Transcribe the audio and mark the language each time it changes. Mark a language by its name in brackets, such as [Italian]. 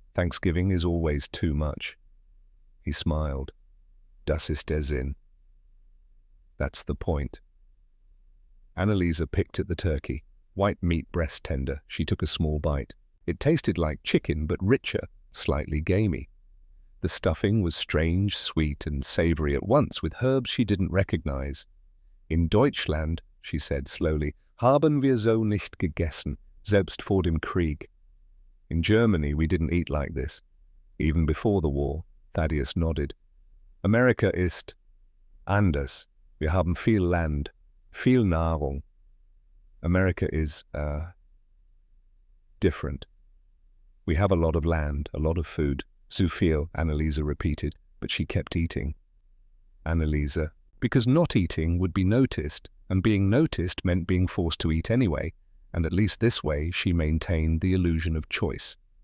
[English] Thanksgiving is always too much. He smiled. [German] Das ist der Sinn. [English] That's the point. Anneliese picked at the turkey. White meat breast tender. She took a small bite. It tasted like chicken, but richer, slightly gamey. The stuffing was strange, sweet, and savory at once, with herbs she didn't recognize. [German] In Deutschland, [English] she said slowly, [German] haben wir so nicht gegessen, selbst vor dem Krieg. [English] In Germany, we didn't eat like this. Even before the war, Thaddeus nodded. [German] Amerika ist anders. Wir haben viel Land, viel Nahrung. [English] America is, different. We have a lot of land, a lot of food. [German] Zu viel, [English] Anneliese repeated, but she kept eating. Anneliese, because not eating would be noticed, and being noticed meant being forced to eat anyway, and at least this way she maintained the illusion of choice.